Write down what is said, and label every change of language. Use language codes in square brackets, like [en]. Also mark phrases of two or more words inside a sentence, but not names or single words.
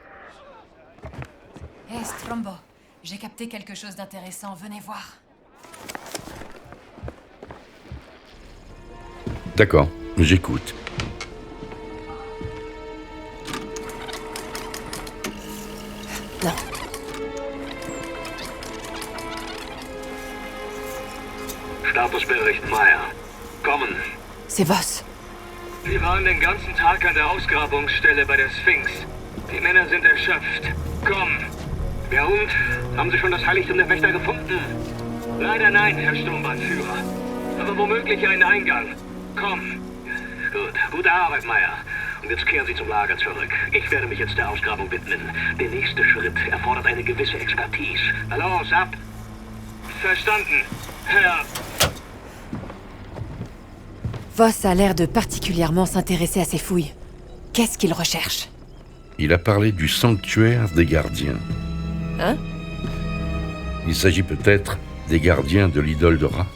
[fr] Hé, Strombo, j'ai capté quelque chose d'intéressant, venez voir. D'accord, j'écoute. Non. [de] Statusbericht Meyer. Kommen. [fr] C'est Voss. [de] Wir waren den ganzen Tag an der Ausgrabungsstelle bei der Sphinx. Die Männer sind erschöpft. Komm. Ja und? Haben Sie schon das Heiligtum der Wächter gefunden? Leider nein, Herr Sturmbannführer. Aber womöglich einen Eingang. Komm. Gut. Gute Arbeit, Meyer. Und jetzt kehren Sie zum Lager zurück. Ich werde mich jetzt der Ausgrabung widmen. Der nächste Schritt erfordert eine gewisse Expertise. Na los, ab. Verstanden, Herr... [fr] Voss a l'air de particulièrement s'intéresser à ces fouilles. Qu'est-ce qu'il recherche? Il a parlé du sanctuaire des gardiens. Hein? Il s'agit peut-être des gardiens de l'idole de Ra.